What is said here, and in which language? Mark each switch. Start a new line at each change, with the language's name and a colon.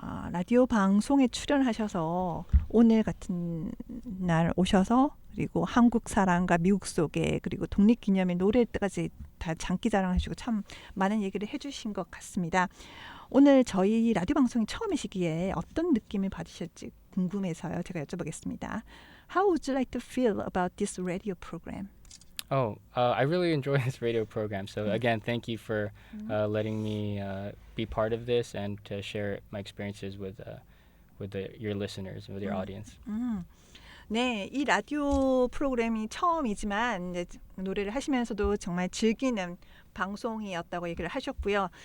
Korean: 라디오 방송에 출연하셔서 오늘 같은 날 오셔서 그리고 한국 사랑과 미국 소개 그리고 독립기념일 노래까지 다 장기자랑하시고 참 많은 얘기를 해주신 것 같습니다. 오늘 저희 라디오 방송이 처음이시기에 어떤 느낌을 받으실지 궁금해서요. 제가 여쭤보겠습니다.
English: How would you like to feel about this radio program? I really enjoy this radio program. So again, thank you for letting me be part of this and to share my experiences with your listeners, with your audience.
Korean: 네, 이 라디오 프로그램이 처음이지만 이제 노래를 하시면서도 정말 즐기는 방송이었다고 얘기를 하셨고요.